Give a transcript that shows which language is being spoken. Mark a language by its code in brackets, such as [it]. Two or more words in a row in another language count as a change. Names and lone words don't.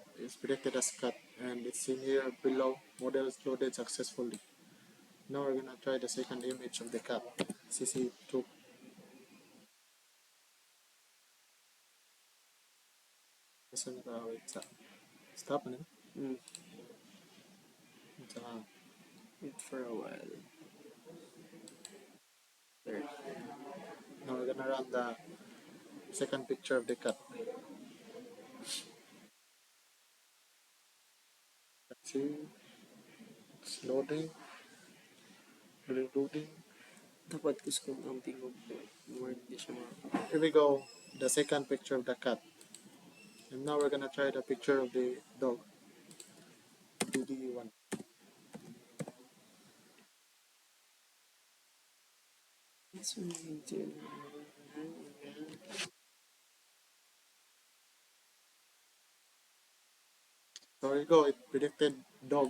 [en] It's predicted as cut and it's in here below. Models loaded successfully. Now we're gonna try the second image of the cat. CC2. Listen, wait, stop na. Hmm, Sa, wait for a while. There. now we're gonna run the second picture of the cat. Let's see, it's loading, reloading. [hil] Dapat ko ang tingog. More hindi siya [en] Here we go, the second picture of the cat. And now we're gonna try the picture of the dog. DD1. So here we go, it predicted dog.